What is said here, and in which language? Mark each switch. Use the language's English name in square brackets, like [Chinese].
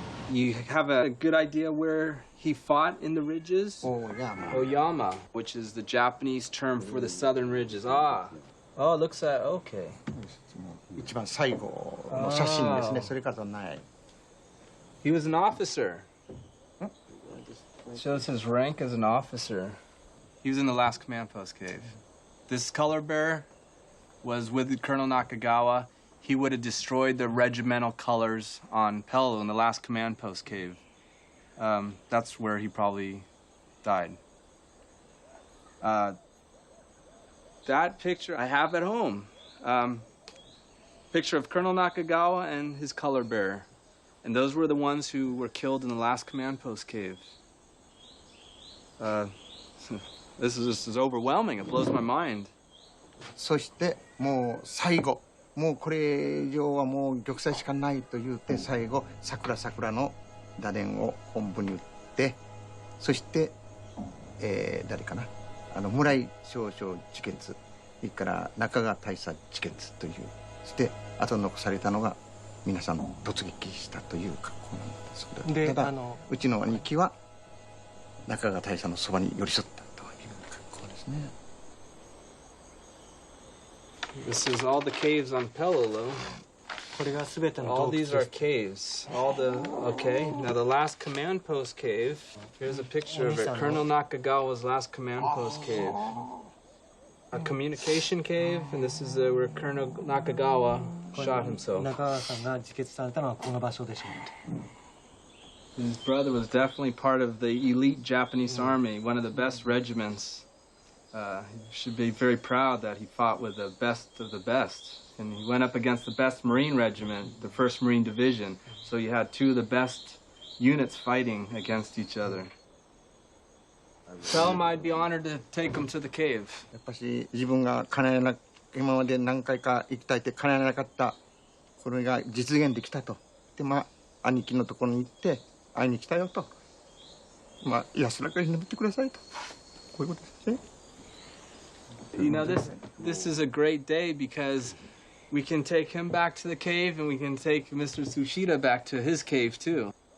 [English] You have a good idea where he fought in the ridges? Oyama, which is the Japanese term for the southern ridges. Ah. Oh, it looks at, okay. [Japanese] 一番最後の写真ですね。それからない。 [English] He was an officer. Shows his rank as an officer. He was in the last command post cave. This color bearer was with Colonel Nakagawa. He would have destroyed the regimental colors on Peleliu in the last command post cave. That's where he probably died. That picture I have at home. Picture of Colonel Nakagawa and his color bearer. And those were the ones who were killed in the last command post cave. This is just overwhelming. It blows my mind. [Japanese] そしてもう最後、もうこれ以上はもう玉砕しかないと言って最後桜の打電を本部に打って、そして誰かな、村井少将自決、それから中川大佐自決という、そしてあと残されたのが皆さん突撃したという格好なんですけど、でただうちの兄貴は中川大佐のそばに寄り添ったという格好ですね。 [English] This is all the caves on Peleliu. [Japanese] これがすべての [English] All [Japanese] 洞窟 [English] these [Japanese] で [English] are [Japanese] す。 [English] caves. All the okay. Now the last command post cave. Here's a picture of it. Colonel Nakagawa's last command post cave. A communication cave, and this is where Colonel Nakagawa shot himself. [Japanese] 中川さんが自決されたのはこの場所でしょう。 [English] His brother was definitely part of the elite Japanese army, one of the best regiments. He should be very proud that he fought with the best of the best. And he went up against the best Marine regiment, the 1st Marine Division. So you had two of the best units fighting against each other. Tell him I'd be honored to take him to the cave. [Japanese] やっぱし自分が今まで何回か行きたいって叶えなかったこれが実現できたと。で兄貴のところに行って会いに来たよと。安らかに眠ってくださいと。こういうことですね。 [English] You know, this is a great day because we can take him back to the cave and we can take Mr. Tsushita back to his cave too.